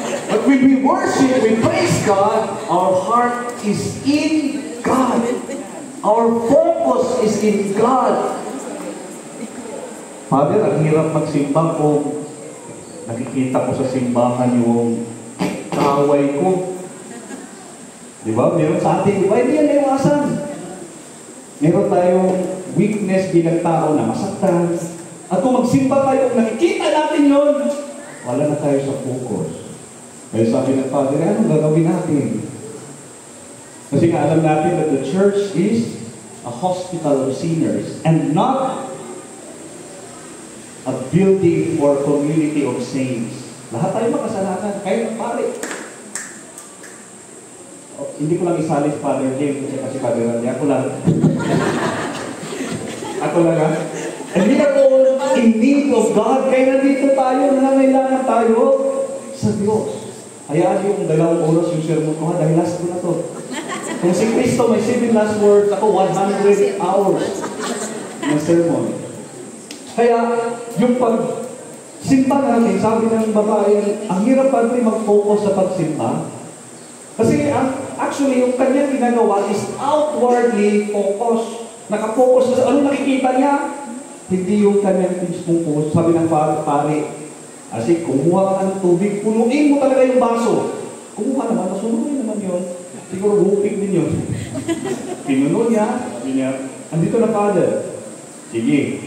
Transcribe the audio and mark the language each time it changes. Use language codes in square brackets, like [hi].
[en] But when we worship, we praise God, our heart is in God. Our focus is in God. [tl] Father, ang hirap magsimba kung na nakikita ko sa simbahan yung kaway ko. Di ba? Meron sa atin, di ba? Hindi yan naiwasan. Meron tayong weakness bilang tao na masaktan. At kung magsimba tayo, nakikita natin yun, wala na tayo sa focus. Kaya sabi ng Father, anong gagawin natin? Kasi nga alam natin [en] that the church is a hospital of sinners and not a building for community of saints. [tl] Lahat tayo makasalanan. Kahit ang pare. Hindi ko lang isali si Father James kasi Father Randy. Ako lang. Ako lang ha. [en] And we are all in need of God. [tl] Kaya nandito tayo, nangangailangan tayo sa Diyos. Hayaan yung 2 oras yung sermon ko ha, dahil last ko na to. Kung si Cristo may 7 last words, ako 100 hours ng sermon. Kaya yung pagsimba natin, sabi ng babae, ang hirap pa rin mag-focus sa pagsimba. Kasi actually, yung kanyang ginagawa [en] is outwardly focus. [tl] Nakafocus sa ano nakikita niya. Hindi yung kanyang mismong focus. Sabi ng pare, kasi kumuha ka ng tubig, punuin mo talaga yung baso. Kumuha naman, nasunurin naman yun. Siguro hupig din yun. Pinuno niya, sabi niya, andito na Father. Sige.